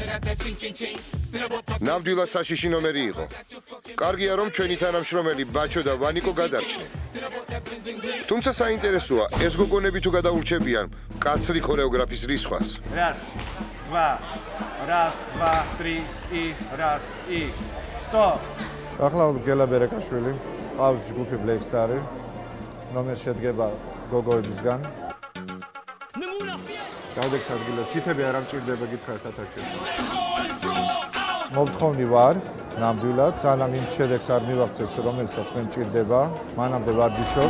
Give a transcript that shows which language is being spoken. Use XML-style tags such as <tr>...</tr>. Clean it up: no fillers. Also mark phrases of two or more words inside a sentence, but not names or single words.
<ka>ნამდვილად საშიში ნომერი იყო. კარგია რომ ჩვენი თანამშრომელი ბაჩო და ვანიკო გადარჩნენ. თუმცა საინტერესოა, ეს გოგონები თუ გადაურჩებიან კაცრი ქორეოგრაფის რისხვას.</ka> <ru>Раз, два, раз, два, три и раз и стоп.</ru> <ka>ახლა გელა ბერეკაშვილი, ყავს ჯგუფი Black Star-ი, რომელიც შედგება გოგოებისგან. გავდექთ ადგილას, თითები არ ამჭირდება, გითხარით ათაკი. მოგთხოვნი ვარ, ნამდვილად, სანამ იმ შედეგს არ მივახცევს, რომელსაც მე მჭირდება, მანამდე ვარჯიშობ.</ka>